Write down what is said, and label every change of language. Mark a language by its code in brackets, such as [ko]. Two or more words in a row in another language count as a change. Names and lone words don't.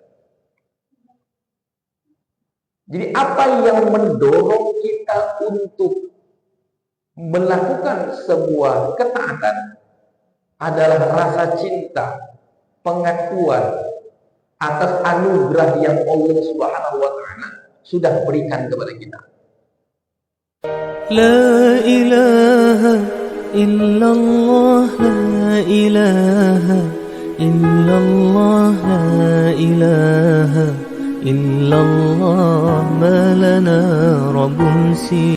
[id] Jadi apa yang mendorong kita untuk melakukan sebuah ketaatan adalah rasa cinta, pengakuan atas anugerah yang Allah [ar] سبحانه وتعالى [id] sudah berikan kepada kita. [ar] لا إله إلا الله، لا إله إلا الله، لا إله إلا الله، ما لنا رب سي